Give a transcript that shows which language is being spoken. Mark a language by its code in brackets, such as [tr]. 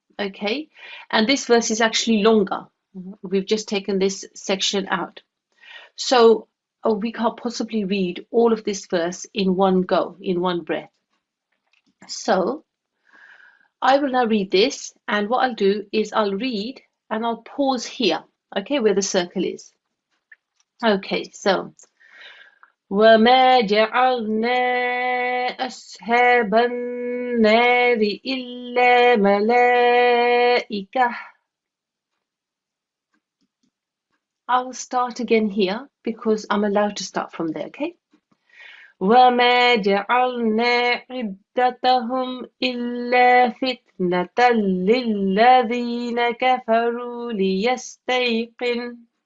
[en] Okay, and this verse is actually longer. We've just taken this section out. So we can't possibly read all of this verse in one go, in one breath. So I will now read this, and what I'll do is I'll read and I'll pause here, okay, where the circle is. Okay, so [ar] وَمَا جَعَلْنَا أَصْحَابَ النَّارِ إِلَّا مَلَائِكَةً. [en] I will start again here because I'm allowed to start from there, okay? [ar] وَمَا جَعَلْنَا عِدَّتَهُمْ إِلَّا فِتْنَةً لِلَّذِينَ كَفَرُوا لِيَسْتَيْقِنُوا.